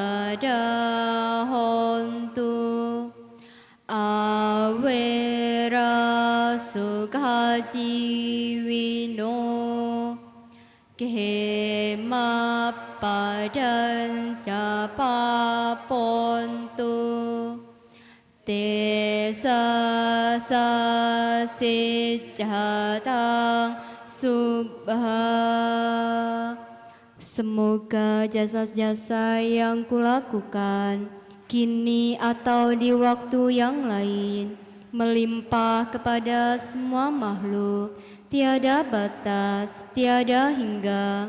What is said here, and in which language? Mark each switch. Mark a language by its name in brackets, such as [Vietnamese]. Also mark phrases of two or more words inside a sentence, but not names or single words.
[Pali] sadahontu awera sukhajiwino kemapadan capapontu te sasijatang subha. [Indonesian] Semoga jasa-jasa yang kulakukan kini atau di waktu yang lain melimpah kepada semua makhluk, tiada batas, tiada hingga,